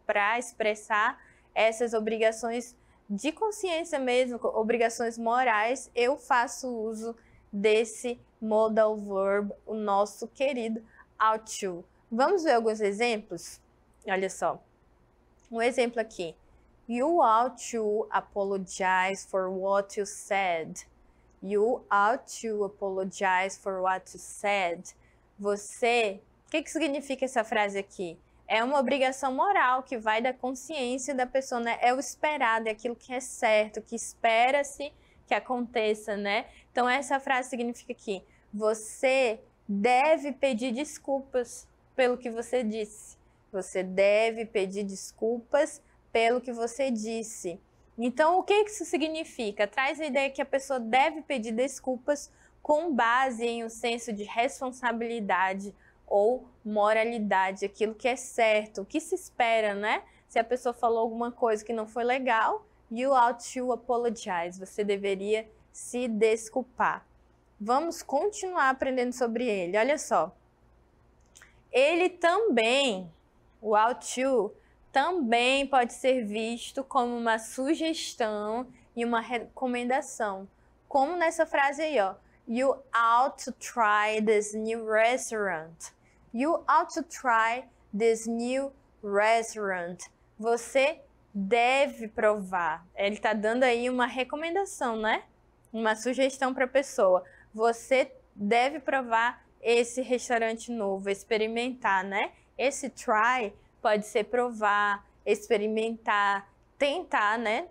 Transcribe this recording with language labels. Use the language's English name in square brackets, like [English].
[Portuguese] Para expressar essas obrigações de consciência mesmo, obrigações morais, eu faço uso desse modal verb, o nosso querido ought to. Vamos ver alguns exemplos? Olha só. Um exemplo aqui. [English] You ought to apologize for what you said. You ought to apologize for what you said. [Portuguese] Você, o que significa essa frase aqui? É uma obrigação moral que vai da consciência da pessoa, né? É o esperado, é aquilo que é certo, que espera-se que aconteça, né? Então, essa frase significa que você deve pedir desculpas pelo que você disse. Você deve pedir desculpas pelo que você disse. Então, o que isso significa? Traz a ideia que a pessoa deve pedir desculpas com base em um senso de responsabilidade ou moralidade, aquilo que é certo, o que se espera, né? Se a pessoa falou alguma coisa que não foi legal, [English] you ought to apologize, [Portuguese] você deveria se desculpar. Vamos continuar aprendendo sobre ele, olha só. Ele também, o ought to, também pode ser visto como uma sugestão e uma recomendação. Como nessa frase aí, ó. [English] You ought to try this new restaurant. You ought to try this new restaurant. [Portuguese] Você deve provar. Ele está dando aí uma recomendação, né? Uma sugestão para a pessoa. Você deve provar esse restaurante novo, experimentar, né? Esse try pode ser provar, experimentar, tentar, né?